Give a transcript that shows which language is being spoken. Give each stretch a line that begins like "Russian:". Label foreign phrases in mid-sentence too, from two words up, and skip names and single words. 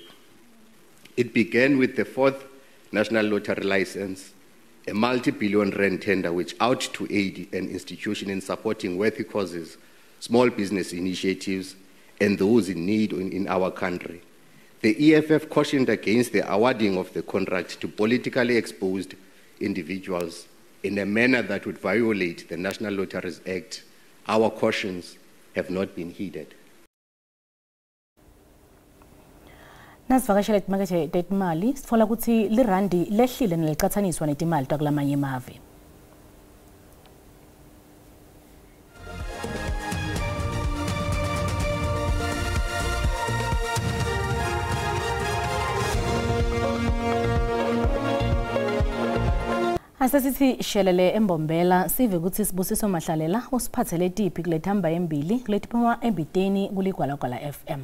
English: It began with the 4th National Lottery License, a multi-billion rand tender which out to aid an institution in supporting worthy causes, small business initiatives, and those in need in our country. The EFF cautioned against the awarding of the contract to politically exposed individuals in a manner that would violate the National Lotteries Act. Our cautions have not been heeded.
Swati: Nasivakashela timakethe tetimali sitfola ukuthi lirandi lehlile nelicathaniswa netimali takulamanye emave. Asasithi shelele embombela sive ukuthi Sibusiso Mahlalela usiphathele tipi kulethamba embili kuletiphuma embiteni kuligwalagwala FM.